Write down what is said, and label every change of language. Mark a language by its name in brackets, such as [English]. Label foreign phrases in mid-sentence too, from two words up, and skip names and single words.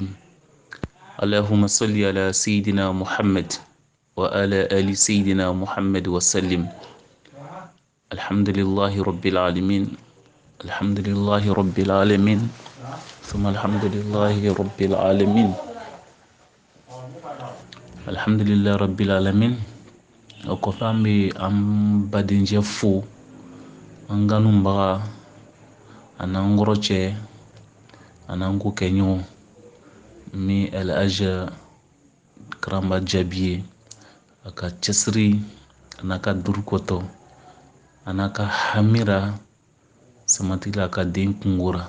[Arabic] اللهم صل على سيدنا محمد وعلى آل سيدنا محمد وسلم. الحمد لله رب العالمين. الحمد لله رب العالمين ثم الحمد لله رب العالمين. الحمد لله رب العالمين. [Bambara] Okofan bɛ an badenjɛ fo, an ganunbaga, an n'an kɔrɔ cɛ, an n'an ko kɛɲɔgɔn min Alhaji Karamba Jabi ye, a ka cɛsiri a n'a ka durukɔtɔ a n'a ka hamira samatila a ka den kungora.